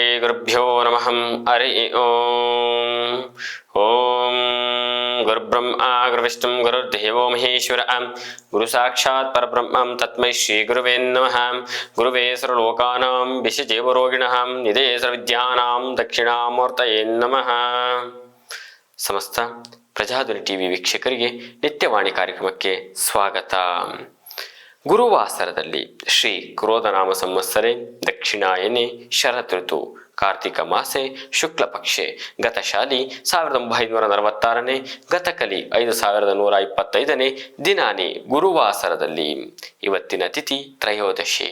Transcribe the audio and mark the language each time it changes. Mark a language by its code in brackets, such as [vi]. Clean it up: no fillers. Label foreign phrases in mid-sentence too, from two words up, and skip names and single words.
[sa] ಗುರುಭ್ಯೋ ನಮಃ. ಹರಿ ಓಂ. ಓಂ ಗುರುಬ್ರಹ್ಮ ಗುರುವಿಷ್ಣು ಗುರುರ್ದೇವೋ ಮಹೇಶ್ವರ ಗುರು ಸಾಕ್ಷಾತ್ ಪರಬ್ರಹ್ಮ ತಸ್ಮೈ ಶ್ರೀ ಗುರುವೇ ನಮಃ. ಗುರುವೇ ಸರ್ವಲೋಕಾನಾಂ ವಿಷಜೀವರೋಗಿಣಃ ನಿಧೇ ಸರ್ವವಿದ್ಯಾನಾಂ ದಕ್ಷಿಣಾಮೂರ್ತಯೇ ನಮಃ. [kn] ಸಮಸ್ತ ಪ್ರಜಾಧ್ವನಿ ಟಿವಿ ವೀಕ್ಷಕರಿಗೆ ನಿತ್ಯವಾಣಿ ಕಾರ್ಯಕ್ರಮಕ್ಕೆ ಸ್ವಾಗತ. [sa] ಗುರುವಾಸರದಲ್ಲಿ ಶ್ರೀ ಕ್ರೋಧನಾಮ ಸಂವತ್ಸರೆ ದಕ್ಷಿಣಾಯನೆ ಶರತ್ ಋತು ಕಾರ್ತಿಕ ಮಾಸೆ ಶುಕ್ಲ ಪಕ್ಷೆ ಗತಶಾಲಿ 1946ನೇ ಗತಕಲಿ 5125ನೇ ದಿನಾನಿ [kn] ಗುರುವಾಸರದಲ್ಲಿ ಇವತ್ತಿನ ತಿಥಿ ತ್ರಯೋದಶಿ.